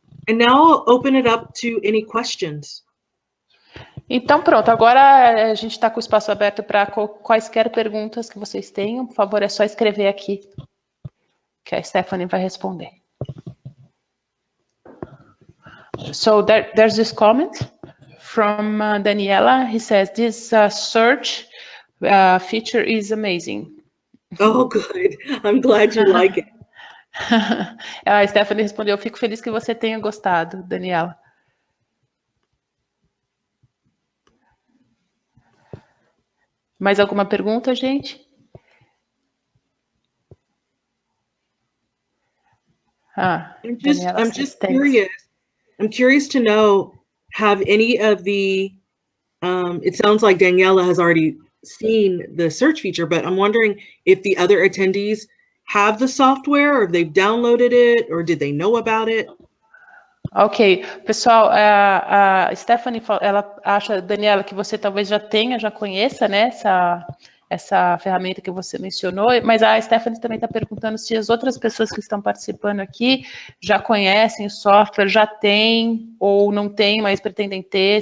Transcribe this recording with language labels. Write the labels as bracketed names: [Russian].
[English] And now I'll open it up to any questions. [Portuguese] Então, pronto, agora a gente está com o espaço aberto para quaisquer perguntas que vocês tenham. Por favor, é só escrever aqui, que a Stephanie vai responder. [English] So, there's this comment from Daniela. He says, this search feature is amazing. Oh, good. I'm glad you like it. [Portuguese] A Stephanie respondeu, eu fico feliz que você tenha gostado, Daniela. Mais alguma pergunta, gente? [English] I'm just curious. I'm curious to know, have any of the, it sounds like Daniela has already seen the search feature, but I'm wondering if the other attendees have the software, or if they've downloaded it, or did they know about it? [Portuguese] Ok, pessoal, a Stephanie, ela acha, Daniela, que você talvez já conheça, né, essa ferramenta que você mencionou, mas a Stephanie também está perguntando se as outras pessoas que estão participando aqui já conhecem o software, já têm ou não têm, mas pretendem ter.